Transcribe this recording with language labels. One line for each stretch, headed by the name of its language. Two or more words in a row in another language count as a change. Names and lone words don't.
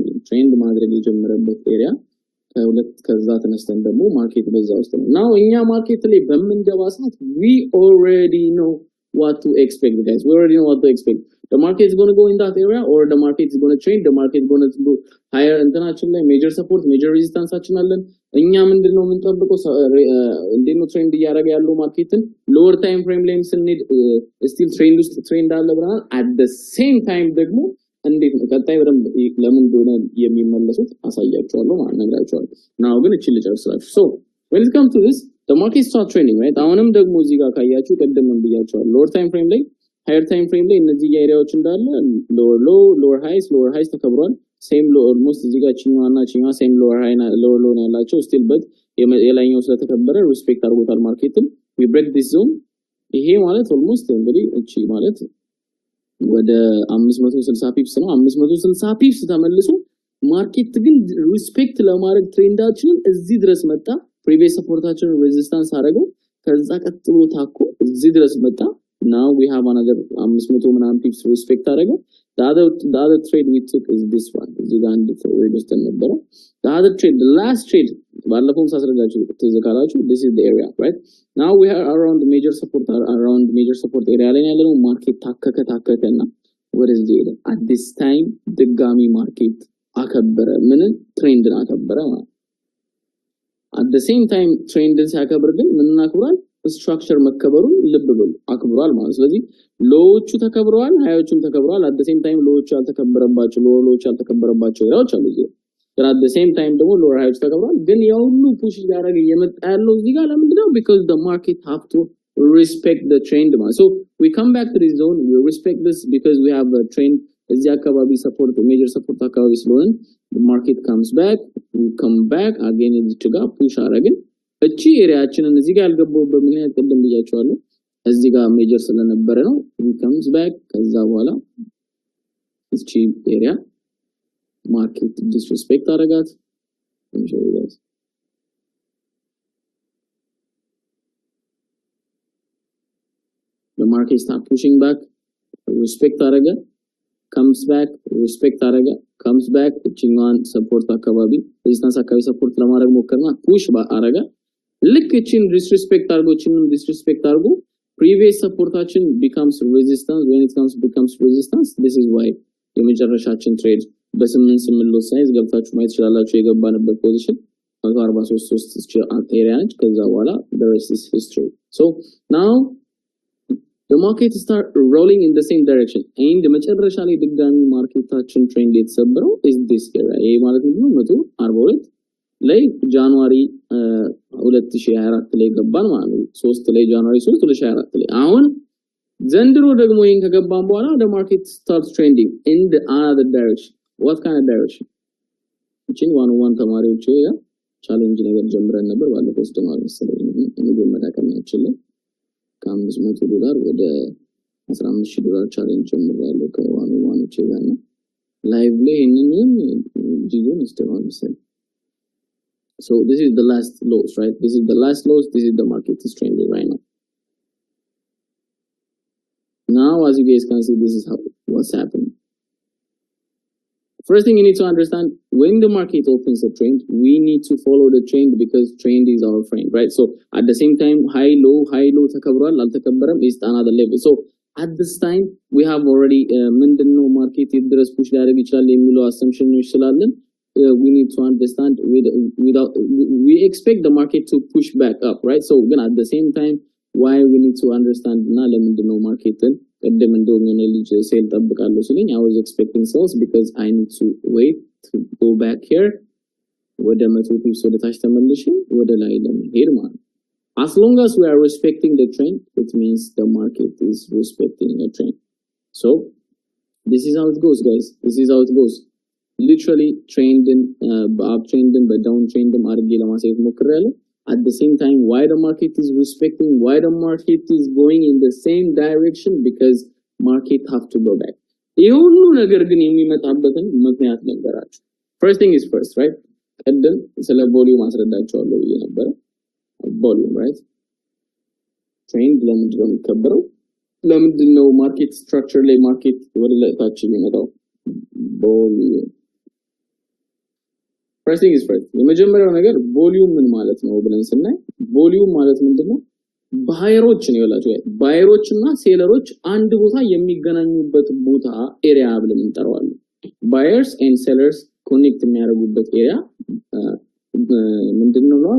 Amharic: ትሬንድ ማድረግ የጀመረበት ኤሪያ ከሁለት ከዛ ተነስተን ደግሞ ማርኬት በዛ ውስጥ ነው ናው እኛ ማርኬት ላይ በመንገባ ሰዓት
English: we already know what to expect guys we already know what to expect the market is going to go in that area or the market is going to trend the market is going to go higher international ላይ major support major resistance
Amharic: አችን አለን እኛ ምንድነው የምንጠብቀው እንዴት ነው ትሬንድ ያደረገ ያለው ማርኬትን
English: lower time frame
Amharic: ላይ ስንሄድ
English: still trend
Amharic: ውስጥ ትሬንድ አለ ብለናል
English: at the same time
Amharic: ደግሞ እንዴት ነው ቀጣይ በደንብ ለምን እንደሆነ የሚመለሱት አሳያችኋለሁ ማለት ነግራችኋለሁ ናው ግን እቺ ልጨርስላችሁ
English: so when it comes to this the market start trending right
Amharic: አሁንም ደግሞ እዚህ ጋር ካያችሁ ቀደም ብያችኋለሁ
English: lower time frame ላይ higher time frame
Amharic: ላይ እነዚህ ኤሪያዎች እንዳለ
English: lower low lower highs ተከብሯል same low almost
Amharic: እዚህ ጋር ቺኛና ቺኛ
English: same lower high lower low
Amharic: ነው ያላቸው still but የላይኛው ስለተከበረ ሪስፔክት አድርጎታል ማርኬትን
English: we break this zone
Amharic: ይሄ ማለት almost እንግዲህ እቺ ማለት ወደ 560 ፒፕስ ነው 560 ፒፕስ ተመልሶ ማርኬት ግን ሪስፔክት ለማድረግ ትሬንዳችንን እዚህ ድረስ መጣ ፕሪቪየስ ሰፖርታችንን ሬዚስታንስ አደረገው ከዛ ቀጥሎ ታኮ እዚህ ድረስ መጣ
English: now we have another 500
Amharic: ምናምን ፒፕስ ሪስፔክት አደረገው
English: the other trade we took is this one
Amharic: እዚህ ጋር አንድ ሬዚስታንስ ነበረ
English: the other trade the last trade
Amharic: ባለፈው ሳስረዳችሁ ተዘካላችሁ
English: this is the area right now we are around the major support area
Amharic: ላይ ያለው ማርኬት ታከከና
English: what is the at this time
Amharic: ድጋሚ ማርኬት አከበረ ምን ትሬንድን አከበረ ማለት
English: at the same time
Amharic: ትሬንድን ሲያከብር ግን ምን አክብሯል ስትራክቸር መከበሩን ልብ ብሉ አክብሯል ማለት ስለዚህ ሎዎቹ ተከብረዋል ሃዮቹም ተከብረዋል
English: at the same time
Amharic: ሎዎቹ ያልተከበረባቸው ሎዎቹ ያልተከበረባቸው ኤሪያዎች አሉ እዚህ
English: but at the same time ደግሞ lower highs
Amharic: ተከብረዋል ግን ያው ሁሉ ፑሽ ያደረገ የመጣ ያለው እዚህ ጋር ለምንድነው
English: because the market have to respect the trend so we come back to this zone we respect this because we have a trend
Amharic: እዚህ አካባቢ
English: support major support
Amharic: አካባቢ ስለሆነ
English: the market comes back we come back again
Amharic: እዚህ ጋር ፑሽ አደረግን እቺ ኤሪያችንን እዚህ ጋር ያልገባውበት ምክንያት ቀደም ብያችኋለሁ እዚህ ጋር ሜጀር ስለነበረ ነው
English: we comes back
Amharic: ከዛ በኋላ እቺ ኤሪያ
English: market disrespect አረጋት show you guys the market start pushing back respect አረጋ comes back respect አረጋ comes back እቺኛን support አካባቢ resistance አካባቢ support
Amharic: ለማድረግ ሞከርና
English: push
Amharic: አረጋ ልክ እቺን
English: disrespect አርጎ previous supporታችን becomes resistance when it becomes resistance this is why
Amharic: የመጨረሻችን ትሬድ በ8 ሎት ሳይዝ ገብታችሁ ማየት ይችላልላችሁ የገባንበት ፖዚሽን 143 ኤሪያ ነች ከዛ በኋላ
English: the rest is history so now the market start rolling in the same direction
Amharic: and መጨረሻ ላይ ድጋሚ ማርኬታችን ትሬንድ የተሰበረው
English: is this area
Amharic: ይሄ ማለት ነው 142 ላይ ጃንዋሪ 2024 ላይ ገባን ማለት ነው 3 ላይ ጃንዋሪ 3 2024 ላይ አሁን ዘንድሮ ደግሞ ይሄን ከገባን በኋላ
English: the market starts trending in the other direction what kind of direction
Amharic: እቺን ዋን ተማሪዎች ያ ቻሌንጅ ነገር ጀምረን ነበር ባለፈው ተማሪ መሰለኝ እንግዲህ መዳቀናችን $500 ወደ $15000 ቻሌንጅ ጀምራለሁ ከዋኖች ጋር ነው ላይቭ ላይ እነኝም ጂጎን አስተማሪ መሰለኝ
English: so this is the last lows right this is the last lows this is the market is trending right now as you guys can see this is what's happening first thing you need to understand when the market opens a trend we need to follow the trend because trend is our friend right so at the same time high low
Amharic: ተከብሯል አልተከበረም
English: is another level so at this time we have already
Amharic: ምንድነው ማርኬት ድረስ ፑሽ ሊያደርግ ይችላል የሚለው
English: assumption
Amharic: ነው ስላለን
English: we need to understand we expect the market to push back up right so again at the same time why we need to understand
Amharic: እና ለምንድነው ማርኬትን ቀደም እንደሆነ ልጅ ሴል ተጠብቃለሁ ስለኝ
English: I was expecting sales because I need to wait to go back here
Amharic: ወደ 100 ፒፕስ ወደ ታች ተመልሼ ወደ ላይ ለመሄድ ማለት
English: as long as we are respecting the trend it means the market is respecting the trend so this is how it goes guys this is how it goes literally trending uptrending but downtrending
Amharic: አድርጌ ለማሳየት ሞክሬያለሁ
English: at the same time why the market is respecting why the market is going in the same direction because market have to go back
Amharic: ይሄ ሁሉ ነገር ግን የሚመጣበትን ምክንያት ነገራችሁ
English: first thing is first right
Amharic: ቀደም ስለ ቮሊዩም አስረዳችኋለሁ ብዬ ነበር ቮሊዩም
English: right trend
Amharic: ለምንድን ነው የሚከበረው ለምንድን ነው ማርኬት ስትራክቸር ላይ ማርኬት ወደ ታች የሚመጣው ቮሊዩም
English: pricing is first
Amharic: የመጀመሪያው ነገር ቮሊዩም ምን ማለት ነው ብለን ስናይ ቮሊዩም ማለት ምንድነው ባየሮች ነው ያላችሁ ባየሮች እና ሴለሮች አንድ ቦታ የሚገናኙበት ቦታ ኤሪያ ብለን እንጠራዋለን
English: buyers and sellers connect
Amharic: የሚያደርጉበት ኤሪያ ምንድነው ነው